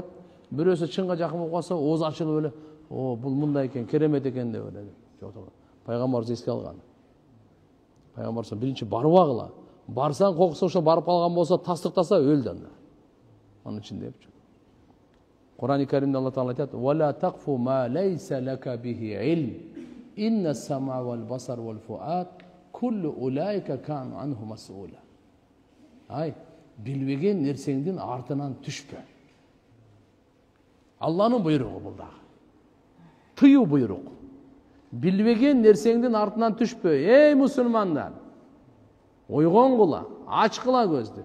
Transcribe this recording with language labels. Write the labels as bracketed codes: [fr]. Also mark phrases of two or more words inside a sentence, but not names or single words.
[ky] Бирөөсү чынга жакын болуп калса, ооз ачылып эле, бул мындай экен, керемет экен деп эле. Пайгамбарыбыз эске алган. Пайгамбарыбыз биринчи барбагыла. Барсаң кокусу ошо барып калган болсо, тастыктаса өлдү анда. Анын ичинде деп. Кур'ан-ы Каримде Алла Таала айтат: [ar] "ولا تقف ما ليس لك به علم. إن السمع والبصر والفؤاد كل أولئك كان عنه مسؤولا." [ky] Билбеген нерсеңдин артынан түшпө. Алланын буйругу бул дагы. Тыюу буйрук. Билбеген нерсеңдин артынан түшпө. Эй мусулмандар! Ойгон кула, ачкыла көздү.